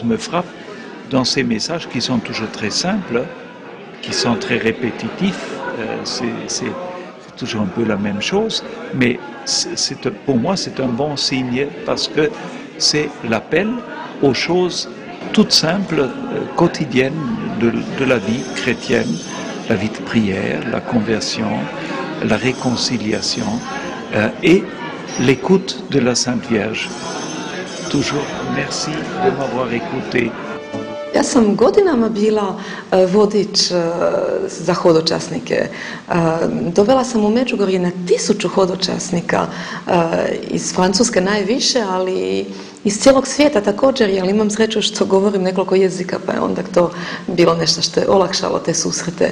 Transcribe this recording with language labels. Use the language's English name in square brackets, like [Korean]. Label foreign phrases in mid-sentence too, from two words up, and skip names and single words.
[French] me frappe dans ces messages qui sont toujours très simples, qui sont très répétitifs, c'est toujours un peu la même chose, mais pour moi c'est un bon signe parce que c'est l'appel aux choses toutes simples, quotidiennes de la vie chrétienne, la vie de prière, la conversion, la réconciliation et l'écoute de la Sainte Vierge. Toujours merci de m'avoir écouté. [Croatian] Ja sam godinama bila vodič za hodočasnike. Dovela sam u Međugorje na 1000 hodočasnika, iz Francuske najviše, ali iz cijelog svijeta također, jer imam sreću što govorim nekoliko jezika, pa je onda to bilo nešto što je olakšalo te susrete.